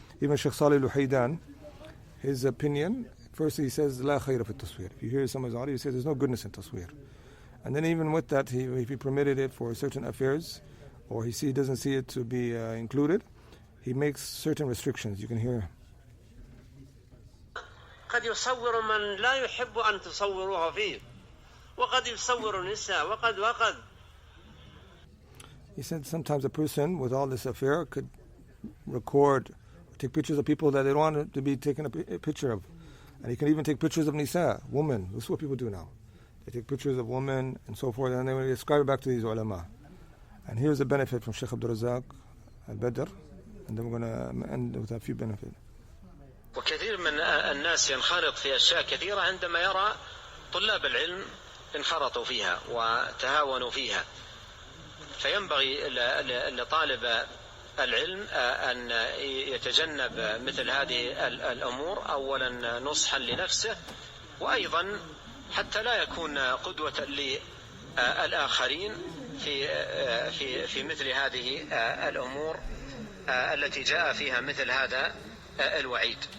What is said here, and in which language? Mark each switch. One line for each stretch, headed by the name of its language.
English: Even Shaykh Salih al-Luhaydan, his opinion, first he says,
Arabic: لا خير في التصوير.
English: If you hear someone's audio, he says there's no goodness in taswir. And then even with that, if he permitted it for certain affairs, or he doesn't see it to be included, he makes certain restrictions. You can hear.
Arabic: قد يصور من لا يحب أن تصوروه فيه وقد يصور النساء وقد
English: He said sometimes a person with all this affair could record, take pictures of people that they don't want to be taken a picture of. And he can even take pictures of nisa, women. This is what people do now. They take pictures of women and so forth, and they ascribe it back to these ulama. And here's a benefit from Shaykh Abdul Razak al-Badr, and then we're going to end with a few benefits.
Arabic: وكثير من الناس ينخرط في أشياء كثيرة عندما يرى طلاب العلم انخرطوا فيها وتهاونوا فيها، فينبغي لطالب العلم أن يتجنب مثل هذه الأمور، أولا نصحا لنفسه، وأيضا حتى لا يكون قدوة للآخرين في مثل هذه الأمور التي جاء فيها مثل هذا الوعيد.